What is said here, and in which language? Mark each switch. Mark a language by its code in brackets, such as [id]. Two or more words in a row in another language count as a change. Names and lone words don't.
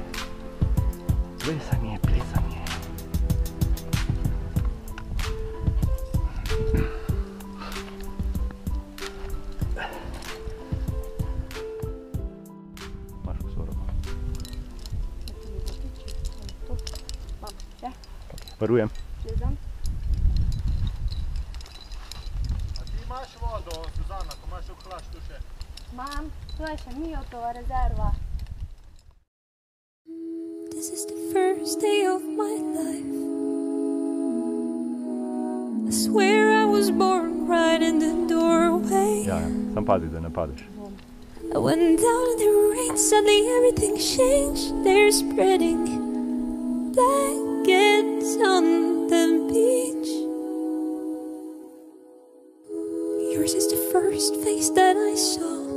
[sl] Plesanje, plesanje. Imaš vso robo. Varujem. Suzana, ko imaš v hlaštu še? Imam, to je še Mijotova rezerva. [en] This is the first day of my life. I swear I was born right in the doorway. [sl] Ja, sam pazi, da ne padeš. [en] I went down in the rain, suddenly everything changed. They're spreading blankets on the beach. Yours is the first face that I saw.